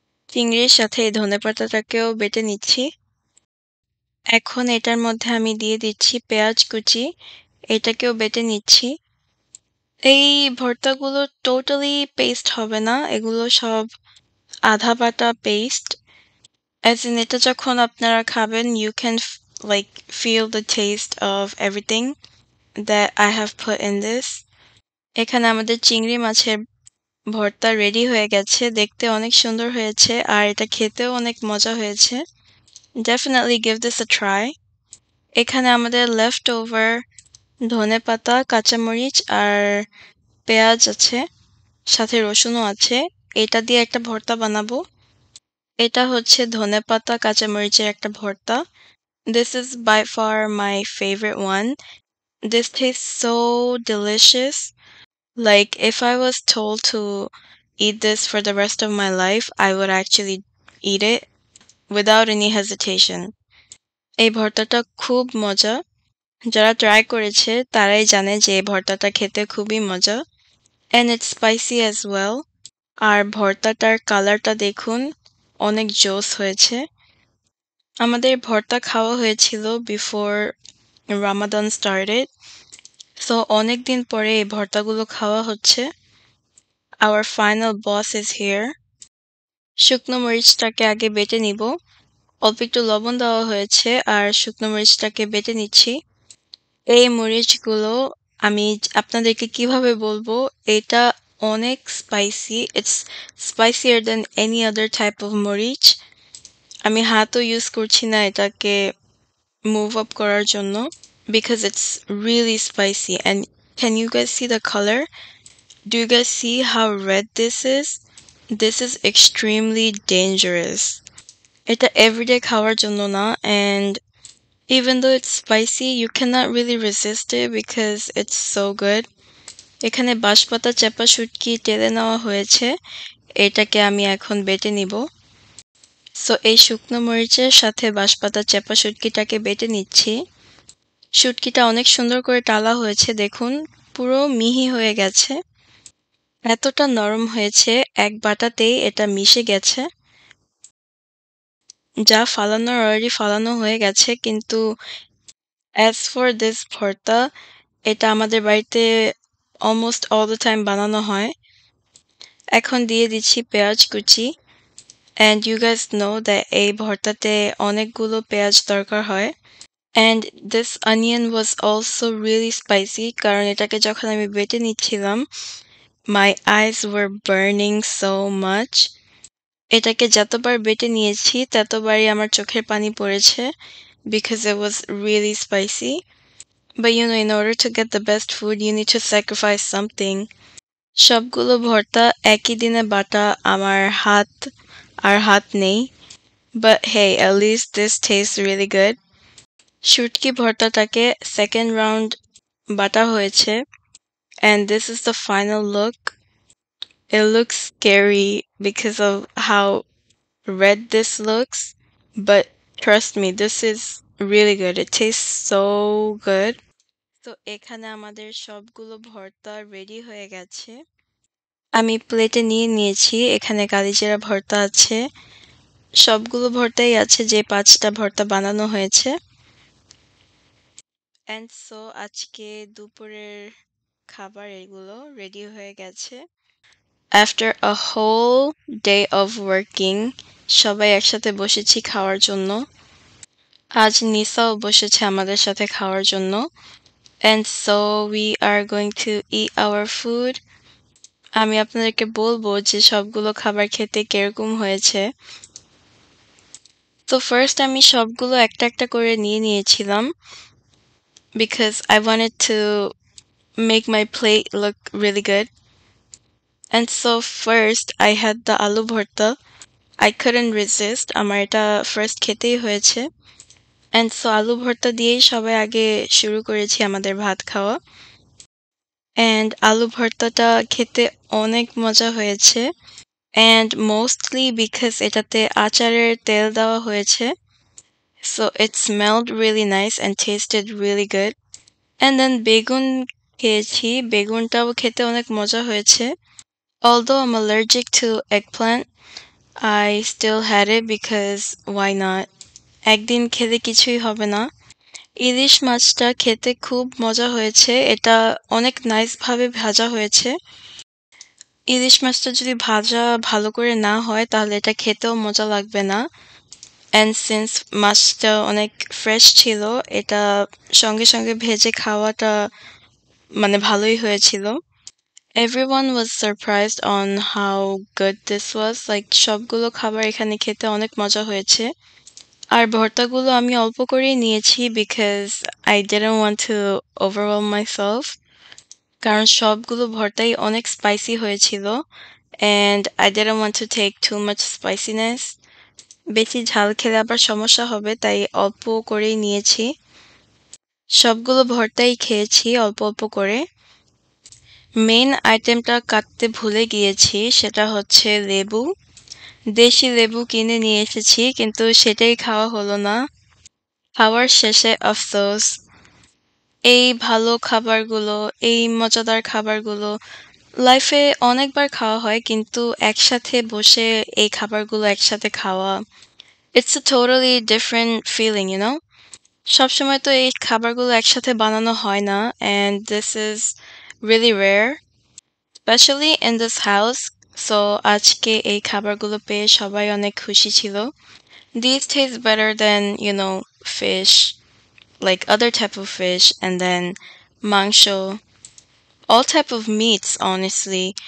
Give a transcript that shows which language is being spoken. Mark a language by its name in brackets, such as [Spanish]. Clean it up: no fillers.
[Bangla] চিংড়ির সাথে এই ধনেপাতাটাকেও বেটে নিচ্ছি। এখন এটার মধ্যে আমি দিয়ে দিচ্ছি পেঁয়াজ কুচি, এটাকেও বেটে নিচ্ছি। এই ভর্তাগুলো টোটালি পেস্ট হবে না, এগুলো সব আধা বাটা পেস্ট। [English] as in [Bangla] এটা যখন আপনারা খাবেন, [English] you can like feel the taste of everything that I have put in this. [Bangla] এখানে আমাদের চিংড়ি মাছের ভর্তা রেডি হয়ে গেছে, দেখতে অনেক সুন্দর হয়েছে আর এটা খেতেও অনেক মজা হয়েছে। [English] Definitely give this a try. [Bangla] এখানে আমাদের লেফট ওভার ধনেপাতা, কাঁচামরিচ আর পেঁয়াজ আছে, সাথে রসুনও আছে। এটা দিয়ে একটা ভর্তা বানাবো। এটা হচ্ছে ধনেপাতা কাঁচামরিচের একটা ভর্তা। [English] This is by far my favorite one. This tastes so delicious. Like if I was told to eat this for the rest of my life, I would actually eat it without any hesitation. [Bangla] এই ভর্তাটা খুব মজা। যারা try করেছে তারাই জানে যে এই ভর্তাটা খেতে খুবই মজা। [English] And it's spicy as well. [Bangla] আর ভর্তাটার কালারটা দেখুন, অনেক জোস হয়েছে। আমাদের ভর্তা খাওয়া হয়েছিল [English] before Ramadan started, so [Bangla] অনেকদিন পরে এই ভর্তাগুলো খাওয়া হচ্ছে। [English] Our final boss is here. [Bangla] শুকনো মরিচটাকে আগে বেটে নিব। অল্প একটু লবণ দেওয়া হয়েছে আর শুকনো মরিচটাকে বেটে নিচ্ছি। এই মরিচগুলো আমি আপনাদেরকে কিভাবে বলবো, এটা অনেক spicy. [English] It's spicier than any other type of মরিচ। [Bangla] আমি হাতও ইউজ করছি না এটাকে মুভ আপ করার জন্য, [English] because it's really spicy. And can you guys see the color? Do you guys see how red this is? This is extremely dangerous. [Bangla] এটা [English] everyday [Bangla] খাওয়ার জন্য না, [English] and even though it's spicy, you cannot really resist it because it's so good. [Bangla] এখানে বাঁশপাতা চেপা শুটকি টেলে নেওয়া হয়েছে, এটাকে আমি এখন বেটে নিব। সো এই শুকনো মরিচের সাথে বাঁশপাতা চেপা শুটকিটাকে বেটে নিচ্ছি। শুটকিটা অনেক সুন্দর করে টালা হয়েছে দেখুন, পুরো মিহি হয়ে গেছে। এতটা নরম হয়েছে, এক বাটাতেই এটা মিশে গেছে। যা ফালানোর অলরেডি ফালানো হয়ে গেছে, কিন্তু [English] as for this bharta, [Bangla] এটা আমাদের বাড়িতে [English] almost all the time [Bangla] বানানো হয়। এখন দিয়ে দিচ্ছি পেঁয়াজ কুচি। [English] and you guys know that [Bangla] এই ভর্তাতে অনেকগুলো পেঁয়াজ দরকার হয়। [English] and this onion was also really spicy, [Bangla] কারণ এটাকে যখন আমি বেটে নিচ্ছিলাম, [English] My eyes were burning so much. [Bangla] এটাকে যতবার বেটে নিয়েছি ততবারই আমার চোখের পানি পড়েছে, [English] because it was really spicy. But you know, in order to get the best food, you need to sacrifice something. [Bangla] সবগুলো ভর্তা একই দিনে বাটা, আমার হাত নেই। [English] But hey, at least this tastes really good. [Bangla] শুটকি ভর্তাটাকে সেকেন্ড রাউন্ড বাটা হয়েছে, [English] and this is the final look. It looks scary because of how red this looks, but trust me, this is really good. It tastes so good. [Bangla] তো এখানে আমাদের সবগুলো ভর্তা ready হয়ে গেছে। আমি প্লেটে নিয়ে নিয়েছি, এখানে কালিজিরা ভর্তা আছে, সবগুলো ভর্তাই আছে যে 5টা ভর্তা বানানো হয়েছে। অ্যান্ড সো আজকে দুপুরের খাবার এগুলো রেডি হয়ে গেছে। [English] After a whole day of working, [Bangla] সবাই একসাথে বসেছি খাওয়ার জন্য। আজ নিসাও বসেছে আমাদের সাথে খাওয়ার জন্য। [English] And so we are going to eat our food. [Bangla] আমি আপনাদেরকে বলবো যে সবগুলো খাবার খেতে কিরকম হয়েছে। তো ফার্স্ট আমি সবগুলো একটা একটা করে নিয়েছিলাম [English] because I wanted to make my plate look really good. And so first I had the aloo bharta. I couldn't resist. [Bangla] আমার এটা ফার্স্ট খেতেই হয়েছে। And so আলু ভর্তা দিয়েই সবাই আগে শুরু করেছি আমাদের ভাত খাওয়া। And আলু ভর্তাটা খেতে অনেক মজা হয়েছে। And mostly because এটাতে আচারের তেল দেওয়া হয়েছে। [English] So it smelled really nice and tasted really good. [Bangla] And then বেগুন খেয়েছি। বেগুনটাও খেতে অনেক মজা হয়েছে। [English] Although I'm allergic to eggplant, I still had it because why not? [Bangla] একদিন খেলে কিছুই হবে না। ইলিশ মাছটা খেতে খুব মজা হয়েছে। এটা অনেক নাইস ভাবে ভাজা হয়েছে। ইলিশ মাছটা যদি ভাজা ভালো করে না হয় তাহলে এটা খেতেও মজা লাগবে না। And since মাছটা অনেক ফ্রেশ ছিল, এটা সঙ্গে সঙ্গে ভেজে খাওয়াটা মানে ভালোই হয়েছিল। [English] Everyone was surprised on how good this was. [Bangla] Like সবগুলো খাবার এখানে খেতে অনেক মজা হয়েছে। আর ভর্তাগুলো আমি অল্প করেই নিয়েছি [English] because I didn't want to overwhelm myself. [Bangla] কারণ সবগুলো ভর্তাই অনেক স্পাইসি হয়েছিল [English] and I didn't want to take too much spiciness. [Bangla] বেশি ঝাল খেলে আবার সমস্যা হবে তাই অল্প করেই নিয়েছি। সবগুলো ভর্তাই খেয়েছি অল্প অল্প করে। মেইন আইটেমটা কাটতে ভুলে গিয়েছি, সেটা হচ্ছে লেবু। দেশি লেবু কিনে নিয়ে এসেছি কিন্তু সেটাই খাওয়া হলো না। খাওয়ার শেষে আফসোস। এই ভালো খাবারগুলো, এই মজাদার খাবারগুলো লাইফে অনেকবার খাওয়া হয় কিন্তু একসাথে বসে এই খাবারগুলো একসাথে খাওয়া, [English] It's a totally different feeling, you know? [Bangla] সবসময় তো এই খাবারগুলো একসাথে বানানো হয় না [English] and this is really rare, especially in this house. [Bangla] So আজকে এই খাবারগুলো পেয়ে সবাই অনেক খুশি ছিল। [English] These taste better than, you know, fish, like other type of fish, and then mangsho, all type of meats, honestly.